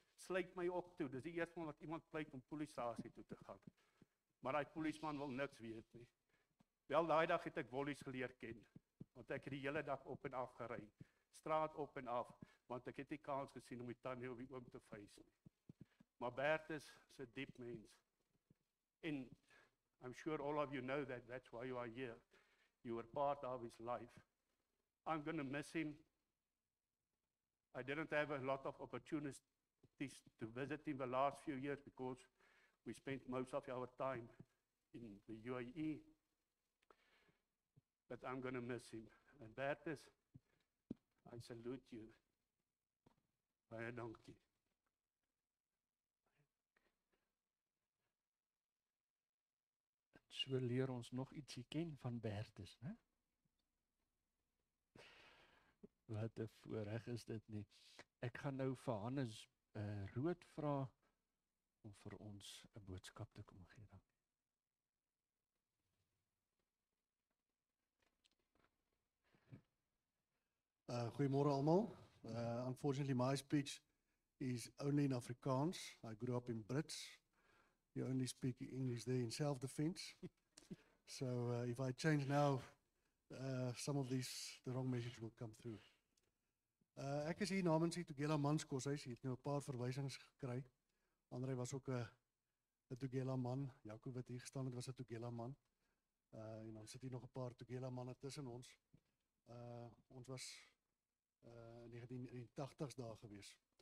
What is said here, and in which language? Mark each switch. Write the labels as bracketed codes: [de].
[af] Sluit my op toe. Dis die eerste keer wat iemand pleit om polisiestasie toe te gaan. Maar daai polisieman wil niks weet nie. Wel daai dag het ek Wollies geleer ken, want ek het die hele dag op en af gery. Straat op en af, want ek het nie kans gesien om die tannie of die oom te face nie. Maar Bertus is 'n diep mens. [en] And I'm sure all of you know that that's why you are here. You were part of his life. I'm going to miss him. I didn't have a lot of opportunities to visit him the last few years because we spent most of our time in the UAE. But I'm going to miss him. And Bertus, I salute you. [af] Baie dankie. So leer ons nog ietsie ken van Bertus, né? Wat 'n voorreg is dit nie. Ek gaan nou vir Hannes Rood vra om vir ons 'n boodskap te kom gee dan. Goeiemôre almal. [en] Unfortunately my speech is only in Afrikaans. I grew up in Brits. You only speak English there in self-defense. So if I change now, some of the wrong message will come through. [af] Ek is hier namens die Tugela Mans Koshuis. Jy het nou 'n paar verwysings gekry. Andre was ook 'n Tugela man. Jaco wat hier gestaan het was 'n Tugela man. En dan sit hier nog 'n paar Tugela manne tussen ons. Ons was in die 1980s daar gewees.